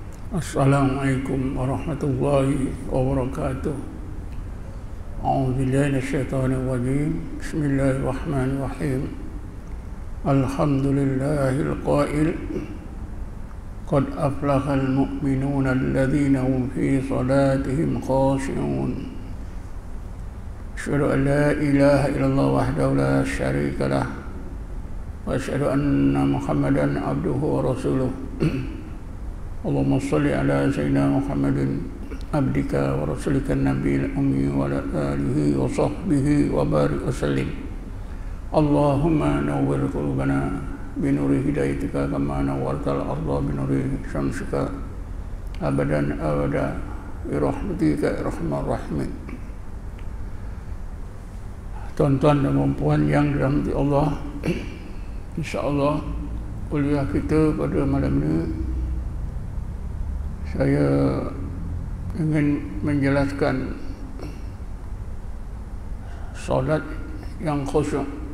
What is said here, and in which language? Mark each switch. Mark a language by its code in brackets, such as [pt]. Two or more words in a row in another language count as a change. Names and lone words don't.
[ar] السلام عليكم ورحمة الله وبركاته. أعوذ بالله من الشيطان الرجيم. بسم الله الرحمن الرحيم. الحمد لله القائل قد أفلح المؤمنون الذين هم في صلاتهم خاشعون. أشهد أن لا إله إلا الله وحده لا شريك له وأشهد أن محمدا عبده ورسوله. اللهم صل على سيدنا محمد عبدك ورسولك النبي الأمي وعلى آله وصحبه وبارك وسلم. اللهم نور قلوبنا بنور هدايتك كما نورت الأرض بنور شمسك أبدا أبدا برحمتك يا أرحم الراحمين. [ms] Tuan-tuan dan puan yang dirahmati Allah, insyaallah kuliah kita pada malam ini saya ingin menjelaskan solat yang khusyuk.